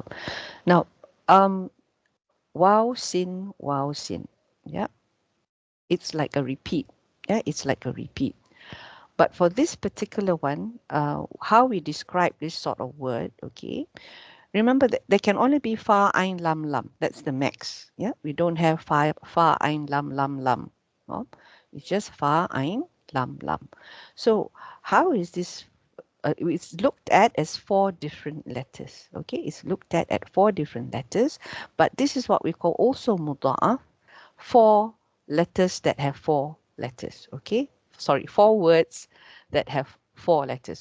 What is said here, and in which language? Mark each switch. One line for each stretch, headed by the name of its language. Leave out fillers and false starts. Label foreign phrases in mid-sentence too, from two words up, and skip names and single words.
English: Now, wow sin. Yeah, it's like a repeat. Yeah, it's like a repeat. But for this particular one, how we describe this sort of word, okay, remember that there can only be fa, ain, lam, lam. That's the max. Yeah, we don't have fa, ain, lam, lam, lam. No? It's just fa, ain, lam, lam. So how is this? It's looked at as 4 different letters. Okay, it's looked at 4 different letters. But this is what we call also muda'af, 4 letters that have 4 letters. Okay, sorry, 4 words that have 4 letters.